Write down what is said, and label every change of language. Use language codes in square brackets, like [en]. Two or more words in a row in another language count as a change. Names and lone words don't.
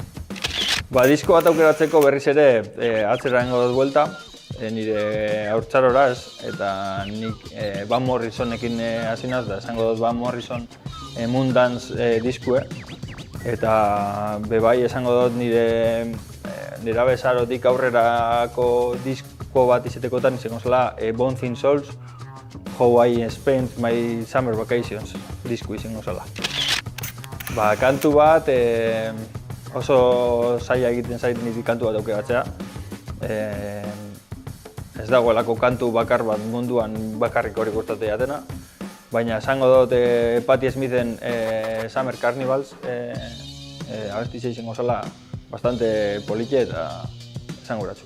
[eu] Disko bat aukeratzeko berriz ere atzera egingo dut buelta, nire haurtzarora ez, eta nik Van Morrisonekin hasi naz, da esango dut Van Morrison Moondance diskue, eta bebai esango dut nire nerabezarotik aurrerako disko bat izatekotan izango zela Bone Thin Souls, How I Spent My Summer Vacations disku izango zela. Kantu bat oso zaila egiten zait niri kantu bat aukeratzea. Ez dagoelako kantu bakar bat munduan bakarrik hori gustatzen jatena, baina esango dut Patti Smithen Summer Carnivals abestia izango zela bastante politxe eta esanguratsua.